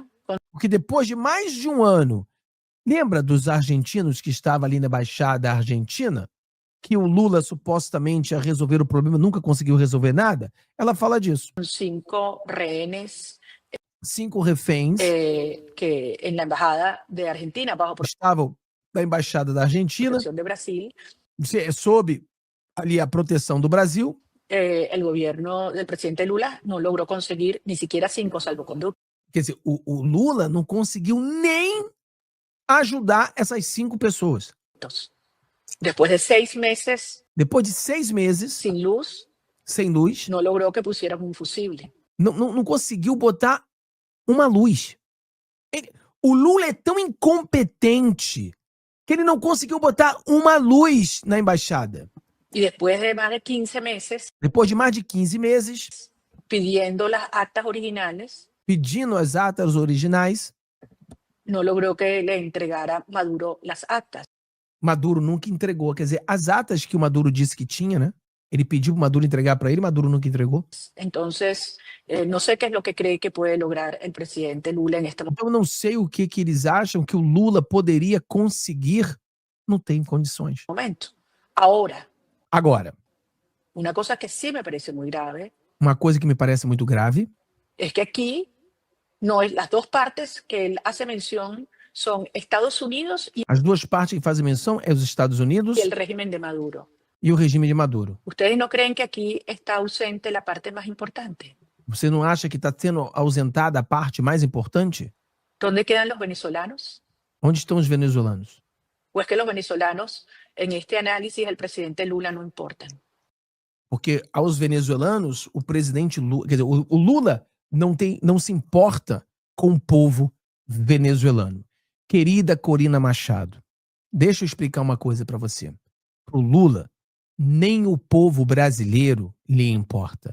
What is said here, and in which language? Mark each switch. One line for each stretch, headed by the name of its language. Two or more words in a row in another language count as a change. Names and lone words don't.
Portuguese: Porque depois de mais de um ano, lembra dos argentinos que estavam ali na Embaixada Argentina? Que o Lula supostamente ia resolver o problema, nunca conseguiu resolver nada? Ela fala disso.
Spanish: com 5 rehenes
Portuguese: 5 reféns
Spanish: que na embajada de Argentina, bajo
Portuguese: estavam na Embaixada da Argentina,
Spanish: protección de Brasil,
Portuguese: sob ali a proteção do Brasil.
Spanish: el gobierno del presidente Lula no logró conseguir ni siquiera 5 salvoconductos.
Portuguese: Quer dizer, o Lula não conseguiu nem ajudar essas 5 pessoas.
Spanish: Después de 6 meses
Portuguese: Depois de 6 meses
Spanish: sin luz,
Portuguese: sem luz,
Spanish: no logró que pusieran un fusible.
Portuguese: não conseguiu botar uma luz. O Lula é tão incompetente que ele não conseguiu botar uma luz na embaixada.
Spanish: Y después de más de 15 meses
Portuguese: Depois de mais de 15 meses,
Spanish: pidiendo las actas originales,
Portuguese: pedindo as atas originais,
Spanish: no logró que le entregara Maduro las actas.
Portuguese: Maduro nunca entregou. Quer dizer, as atas que o Maduro disse que tinha, né? Ele pediu para Maduro entregar para ele, Maduro nunca entregou.
Spanish: Entonces, no sé qué es lo que cree que puede lograr el presidente Lula en este
Portuguese: Então eu não sei o que eles acham que o Lula poderia conseguir. Não tem condições.
Spanish: momento. Ahora,
Portuguese: Agora,
Spanish: una cosa que sí me parece muy grave
Portuguese: uma coisa que me parece muito grave
Spanish: es que aquí no es, las dos partes que él hace mención son Estados Unidos y
Portuguese: as duas partes que fazem menção é os Estados Unidos
Spanish: el régimen de Maduro.
Portuguese: e o regime de Maduro.
Spanish: ¿Ustedes no creen que aquí está ausente la parte más importante?
Portuguese: Você não acha que está sendo ausentada a parte mais importante?
Spanish: ¿Dónde quedan los venezolanos?
Portuguese: Onde estão os venezuelanos?
Spanish: ¿O es que los venezolanos en este análisis del presidente Lula no importan?
Portuguese: Porque aos venezuelanos, o presidente Lula, quer dizer, o Lula não se importa com o povo venezuelano. Querida Corina Machado, deixa eu explicar uma coisa para você. Pro Lula, nem o povo brasileiro lhe importa.